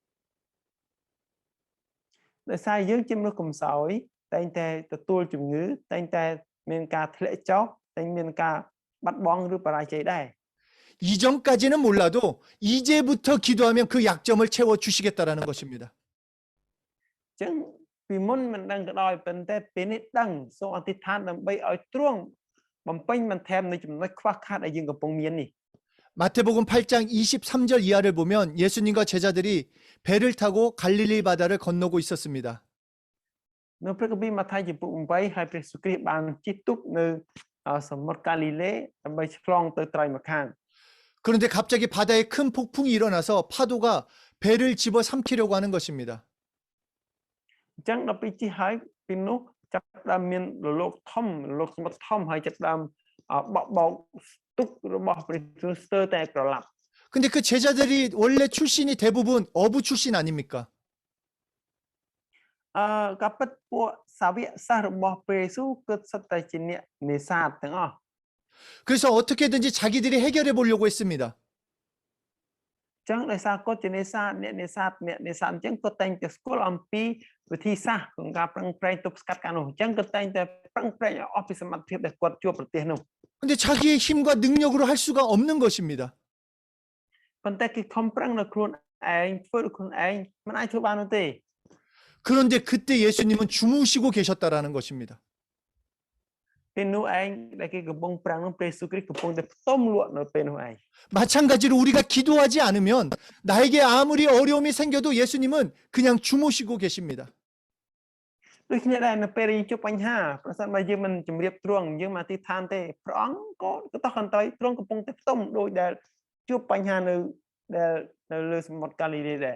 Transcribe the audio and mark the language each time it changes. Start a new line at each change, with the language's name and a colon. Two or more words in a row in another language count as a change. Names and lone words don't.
Khmer: ដោយសារយើងជាមនុស្សកំសោយតែងតែទទួលជំងឺតែងតែមានការធ្លាក់ចុះតែងមានការបាត់បង់ឬបរាជ័យដែរ
Korean: 이전까지는 몰라도 이제부터 기도하면 그 약점을 채워 주시겠다라는 것입니다.
Khmer: អញ្ចឹងពីមុនមិនដឹងក៏ដោយប៉ុន្តែពេលនេះដឹងសូមអធិដ្ឋានដើម្បីឲ្យទ្រង់បំពេញបន្ថែមនៅចំណុចខ្វះខាតដែលយើងកំពុងមាននេះ
Korean: 마태복음 8장 23절 이하를 보면 예수님과 제자들이 배를 타고 갈릴리 바다를 건너고 있었습니다.
Khmer: នៅព្រះគម្ពីរម៉ាថាយចំពុក8ហើយព្រះយេស៊ូវគ្រីស្ទបានជិះទូកនៅសមុទ្រកាលីលេដើម្បីឆ្លងទៅត្រើយម្ខាង
Korean: 그런데 갑자기 바다에 큰 폭풍이 일어나서 파도가 배를 집어삼키려고 하는 것입니다.
Khmer: អញ្ចឹងដល់ពេលជិះហើយពីនោះចាប់ផ្ដើមមានរលកធំរលកសមុទ្រធំហើយចាប់ផ្ដើមបក់បោកទូករបស់ព្រះយេស៊ូវស្ទើរតែក្រឡាប់
Korean: 근데 그 제자들이 원래 출신이 대부분 어부 출신 아닙니까?
Khmer: ក៏ពិតពួកសាវកសិស្សរបស់ព្រះយេស៊ូវគឺសុទ្ធតែជាអ្នកនេសាទទាំងអស់
Korean: 그래서 어떻게든지 자기들이 해결해 보려고 했습니다.
Khmer: អញ្ចឹងដោយសារគាត់ជានេសាទអ្នកនេសាទអញ្ចឹងគាត់តែងតែស្គាល់អំពីវិធីសាស្ត្រក្នុងការប្រឹងប្រែងទប់ស្កាត់ការនោះអញ្ចឹងគាត់តែងតែប្រឹងប្រែងឲ្យអស់ពីសមត្ថភាពដែលគាត់ជួបប្រទេសនោះ
Korean: 근데 자기의 힘과 능력으로 할 수가 없는 것입니다.
Khmer: ប៉ុន្តែគេខំប្រឹងនៅខ្លួនឯងធ្វើដោយខ្លួនឯងមិនអាចធ្វើបាននោះទេ
Korean: 그런데 그때 예수님은 주무시고 계셨다라는 것입니다.
Khmer: ពេលនោះឯងដែលគេកំពុងប្រឹងនោះព្រះយេស៊ូវគ្រីស្ទកំពុងតែផ្ទុំលក់នៅពេលនោះឯង
Korean: 마찬가지로 우리가 기도하지 않으면 나에게 아무리 어려움이 생겨도 예수님은 그냥 주무시고 계십니다.
Khmer: ដូចគ្នាដែរនៅពេលយើងជួបបញ្ហាប្រសិនបើយើងមិនជំរាបទ្រង់យើងមកអធិដ្ឋានទេព្រះអង្គក៏តោះកន្តើយទ្រង់កំពុងតែផ្ទុំដោយដែលជួបបញ្ហានៅលើសមុទ្រកាលីលេដែរ